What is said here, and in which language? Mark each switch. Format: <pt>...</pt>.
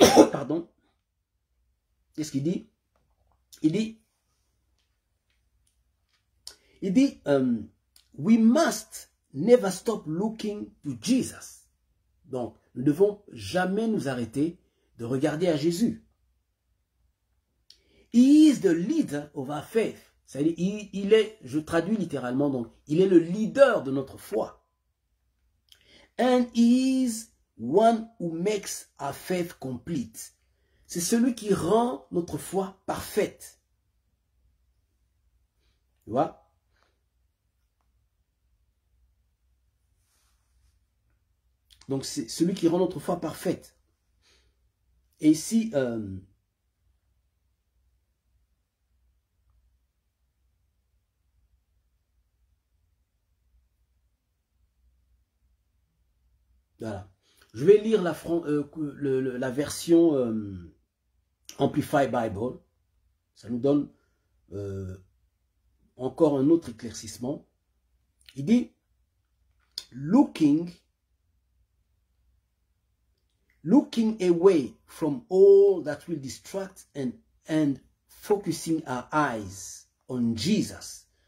<fr>Pardon. Qu'est-ce qu'il dit? Il dit,</fr> <en>we must never stop looking to Jesus.</en> <fr>Donc, nous ne devons jamais nous arrêter de regarder à Jésus.</fr> <en>He is the leader of our faith.</en> <fr>C'est-à-dire, il est, je traduis littéralement, donc, il est le leader de notre foi.</fr> <en>And he is one who makes our faith complete.</en> <fr>C'est celui qui rend notre foi parfaite. Tu vois? Donc, c'est celui qui rend notre foi parfaite. Et ici, voilà. Je vais lire la version Amplified Bible. Ça nous donne encore un autre éclaircissement. Il dit,</fr> <en>looking away from all that will distract and focusing our eyes on Jesus.</en>